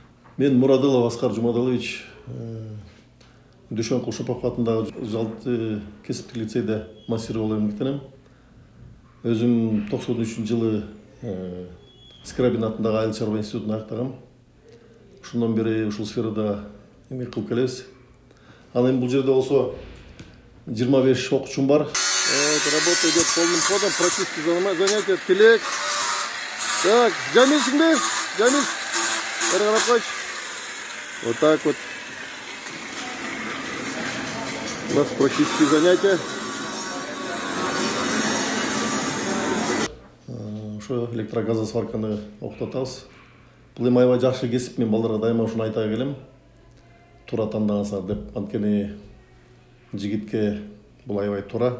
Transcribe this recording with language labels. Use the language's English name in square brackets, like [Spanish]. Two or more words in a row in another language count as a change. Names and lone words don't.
[Kyrgyz] Мен Мурадылов Аскар Жумадылович, Дүйшөн Кулшопов атындагы жалпы кесиптик лицейде мастер болуп эмгектенем. Өзүм 93-жылы Скрябин атындагы айыл чарба институтун аяктагам. Ошондон бери ушул сферада эмгек кылып келебиз. Анан бул жерде болсо 25 окуучум бар. [Russian] Работа идет полным ходом, практически занятия, телек. Так, [Kyrgyz] Джамильсиңби? Джамиль, бери карап койчу. [Russian] Вот так вот. У нас практические занятия. [Kyrgyz] Ошо электрогазосварканы окутатабыз. Бул эми аябай жакшы кесип, мен балдарга дайыма ушуну айта келем. Туура тандаңыздар деп, анткени жигитке бул аябай туура.